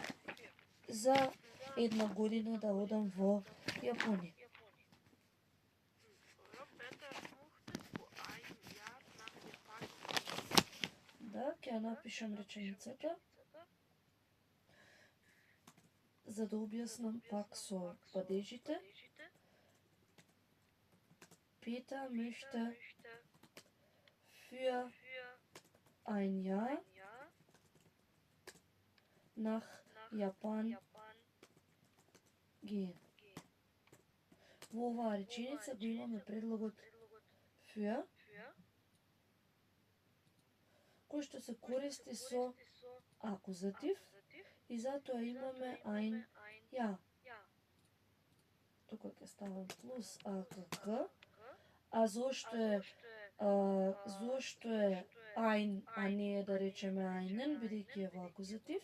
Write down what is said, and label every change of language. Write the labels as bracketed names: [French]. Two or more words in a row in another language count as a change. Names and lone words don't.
[Macedonian] За една година да одам во Јапонија. Да, ќе ја напишам реченицата, за да објаснам пак со падежите. [German] Peter möchte für ein Jahr nach Japan gehen. [Macedonian] Во оваа реченица го имаме предлогот für, кој што се користи со акузатив и затоа имаме [German] ein Jahr. [Macedonian] Тука ќе ставам плюс AKK, а зошто е ein, а не е да речеме einen, бидејќи е во акузатив?